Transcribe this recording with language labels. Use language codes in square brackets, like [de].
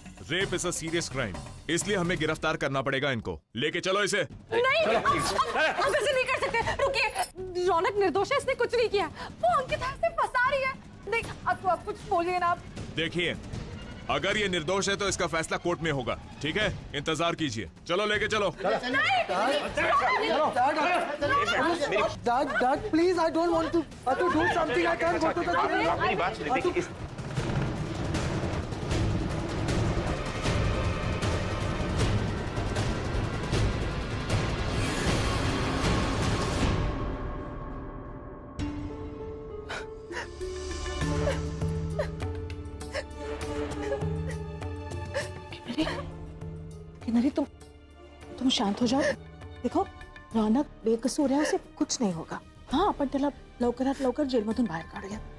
[en] rape is a serious crime, [hi] इसलिए हमें गिरफ्तार करना पड़ेगा इनको। लेके चलो इसे। नहीं, आप ऐसे नहीं कर सकते। रुकिए, रौनक निर्दोष है, इसने कुछ नहीं किया। वो अंकिता से फंसा रही है। नहीं, आप कुछ बोलिए ना। आप देखिए, अगर ये निर्दोष है तो इसका फैसला कोर्ट में होगा, ठीक है? इंतजार कीजिए। चलो लेके चलो। [en] Dad, please, I don't want to do something. I can't go to the jail. [hi] मेरी बात सुनिए, देखिए किन्नरी, तुम शांत हो जाओ। देखो, रौनक बेकसूर है, उसे कुछ नहीं होगा। [mr] हाँ, आपण त्याला लवकर जेलमधून बाहेर काढूया।